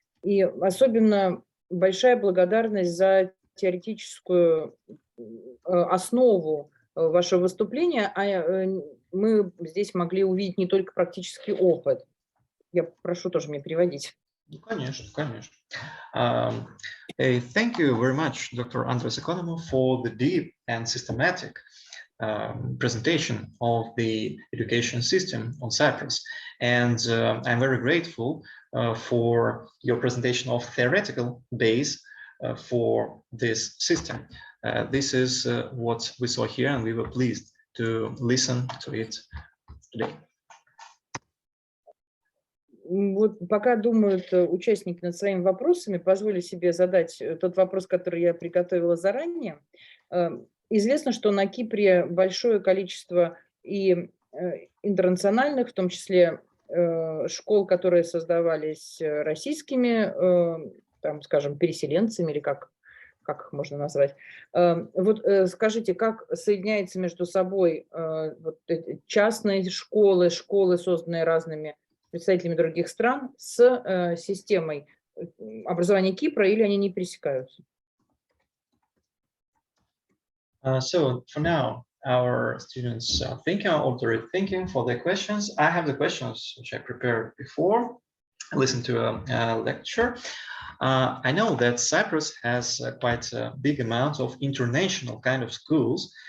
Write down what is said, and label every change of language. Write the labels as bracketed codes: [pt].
[ru] И особенно большая благодарность за теоретическую основу вашего выступления. Мы здесь могли увидеть не только практический опыт. Я прошу тоже мне переводить. Ну, конечно, конечно. [en] Thank you very much, Dr. Андреасом Эконому, for the deep and systematic presentation of the education system on Cyprus. And I'm very grateful for your presentation of theoretical base for this system. This is what we saw here, and we were pleased to listen to it today. [ru] Вот пока думают участники над своими вопросами, позволю себе задать тот вопрос, который я приготовила заранее. Известно, что на Кипре большое количество и интернациональных, в том числе школ, которые создавались российскими, там, скажем, переселенцами, или как их можно назвать. Вот скажите, как соединяется между собой вот частные школы, созданные разными представителями других стран, с системой образования Кипра, или они не пересекаются? [en] So for now, our students are thinking or they're thinking for their questions. I have the questions which I prepared before. I listened to a lecture. I know that Cyprus has quite a big amount of international kind of schools.